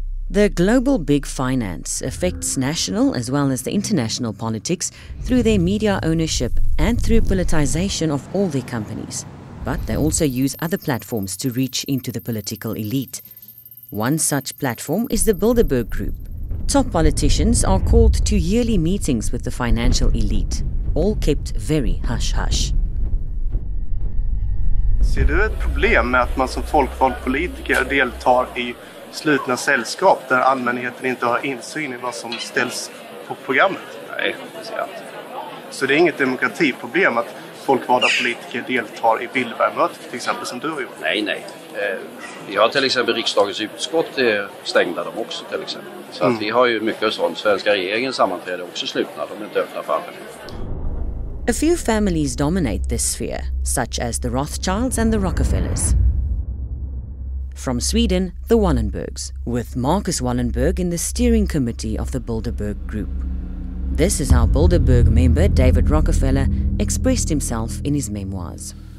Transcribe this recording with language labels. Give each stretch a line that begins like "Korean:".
English: The global big finance affects national as well as the international politics through their media ownership and through politicization of all their companies. But they also use other platforms to reach into the political elite. One such platform is the Bilderberg Group. Top politicians are called to yearly meetings with the financial elite, all kept very hush-hush.
Swedish: Ser du ett problem med att man som folkvald politiker deltar i slutna sällskap där allmänheten inte har insyn i vad som ställs på programmet? Nej, det ser jag inte. Så det är inget demokratiproblem att folkvalda politiker deltar i Bilderberg-mötet till exempel som du har gjort? Nej. Vi har till exempel riksdagens utskott stängda de också till exempel. Så att vi har ju mycket sånt. Svenska regeringens sammanträde är också slutna, de är inte öppna för allmänheten.
English: A few families dominate this sphere, such as the Rothschilds and the Rockefellers. From Sweden, the Wallenbergs, with Marcus Wallenberg in the steering committee of the Bilderberg Group. This is how Bilderberg member David Rockefeller expressed himself in his memoirs.